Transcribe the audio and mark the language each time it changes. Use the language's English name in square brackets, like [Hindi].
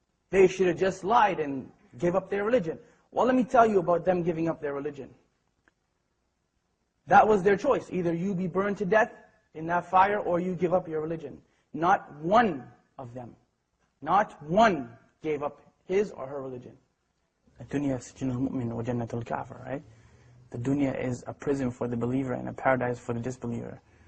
[English] They should have just lied and gave up their religion. Well, let me tell you about them giving up their religion. That was their choice. Either you be burned to death in that fire or you give up your religion. Not one of them, not one gave up his or her religion. [Arabic] الدنيا سجن المؤمن وجنة الكافر, right? [English] The dunya is a prison for the believer and a paradise for the disbeliever.